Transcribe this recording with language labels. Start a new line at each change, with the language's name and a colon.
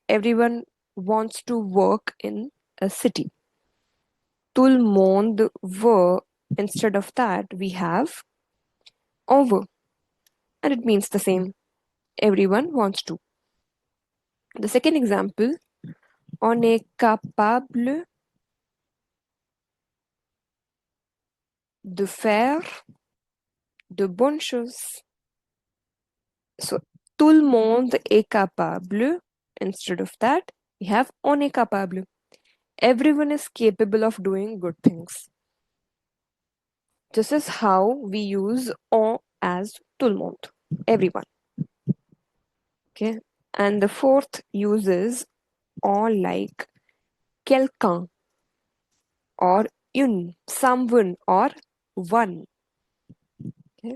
English: everyone wants to work in a city.
French: Tout le monde veut.
English: Instead of that, we have on veut, and it means the same. Everyone wants to. The second example,
French: on est capable de faire de bonnes choses. So, tout le monde est capable.
English: Instead of that, we have
French: on est capable.
English: Everyone is capable of doing good things. This is how we use on as tout le monde, everyone. Okay. And the fourth uses on like quelqu'un or une, someone or one. Okay.